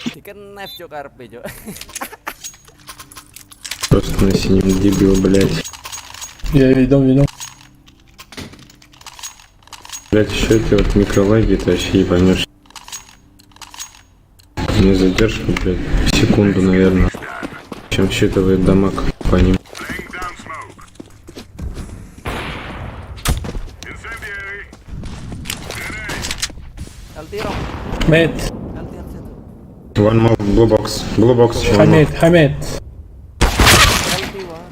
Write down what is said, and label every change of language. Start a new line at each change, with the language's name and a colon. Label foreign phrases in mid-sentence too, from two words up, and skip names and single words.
Russian: Ikan knife cuk karpe cuk. Просто на синем дебил, блядь. Я видел. Блять, еще эти вот микролаги тащи, поймешь. Не задержка, блядь, в секунду, наверное. Чем считывает дамаг по ним.
English: Laying down smoke. Incendiary. Grenade. LT Rom. Mid. LT situ. One more blue box. Blue box. High One more. mid, high mid. LT one.